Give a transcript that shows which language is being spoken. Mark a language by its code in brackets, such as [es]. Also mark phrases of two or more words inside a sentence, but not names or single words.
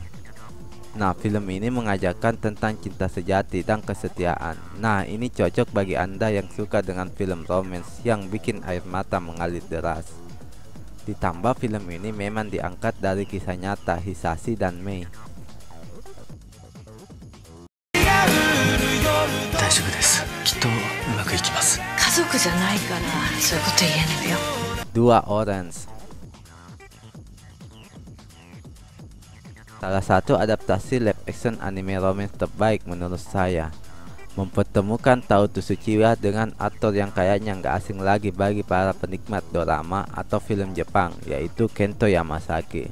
[id] Nah, film ini mengajarkan tentang cinta sejati dan kesetiaan. Nah, ini cocok bagi Anda yang suka dengan film romance yang bikin air mata mengalir deras. Ditambah film ini memang diangkat dari kisah nyata Hisashi dan Mei. [ja] 大丈夫です。きっとうまくいきます。家族じゃないからそういうこと言えないよ。 [id] 2. Orange. Salah satu adaptasi [en] live action [id] anime romance terbaik menurut saya. Mempertemukan Tao Tsuchiya dengan aktor yang kayaknya nggak asing lagi bagi para penikmat dorama atau film Jepang, yaitu Kento Yamasaki.